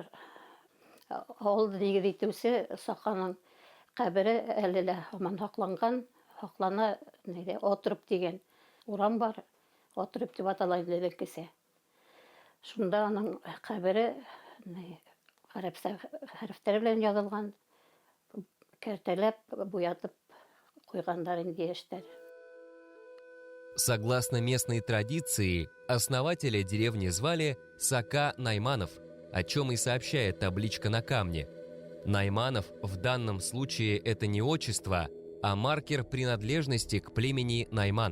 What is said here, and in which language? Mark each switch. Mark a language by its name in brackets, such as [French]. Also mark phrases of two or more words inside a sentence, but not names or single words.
[Tatar] Авылда нигез итүсе Саканың кабере әле лә һаман һаклана, Отырып дигән урам бар. Отырып дип атала иде. Шунда аның кабере гарәпчә хәрефтәр белән язылган, кәртәләп, буятып куйгандар инде яшьтәр. [Russian] Согласно местной традиции, основателя деревни звали Сака Найманов, о чем и сообщает табличка на камне. Найманов в данном случае это не отчество, а маркер принадлежности к племени Найман.